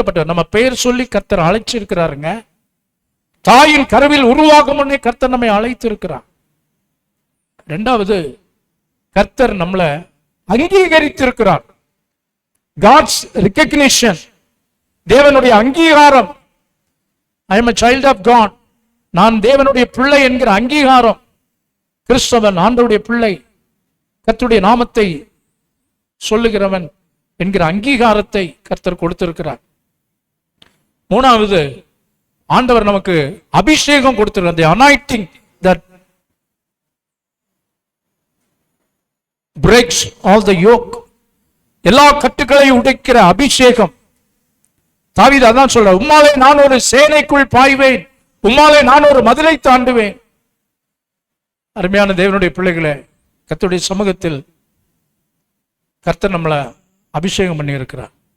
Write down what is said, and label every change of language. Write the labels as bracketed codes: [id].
[ta] நம்ம பெயர் சொல்லி கர்த்தர் அழைச்சிருக்கிறாருங்க. தாயின் கருவில் உருவாகும் முன்னே கர்த்தர் நம்மை அழைத்திருக்கிறார். 2வது, கர்த்தர் நம்மளை அங்கீகரித்திருக்கிறார். [en] God's recognition, [ta] தேவனுடைய அங்கீகாரம். [en] I am a child of God, [ta] நான் தேவனுடைய பிள்ளை என்கிற அங்கீகாரம். கிறிஸ்தவன் ஆண்டவருடைய பிள்ளை, கர்த்தருடைய நாமத்தை சொல்லுகிறவன் என்கிற அங்கீகாரத்தை கர்த்தர் கொடுத்திருக்கிறார். 3வது, ஆண்டவர் நமக்கு அபிஷேகம் கொடுத்திருக்கிறார். [en] the anointing that breaks all the yoke, [ta] எல்லா கட்டுகளையும் உடைக்கிற அபிஷேகம். தாவீது அதான் சொல்ற, உம்மாலே நான் ஒரு சேனைக்குள் பாய்வேன், உம்மாலே நான் ஒரு மதிலை தாண்டுவேன். அருமையான தேவனுடைய பிள்ளைகளே, கர்த்தருடைய சமூகத்தில் கர்த்தர் நம்மளை அபிஷேகம் பண்ணி இருக்கிறார்.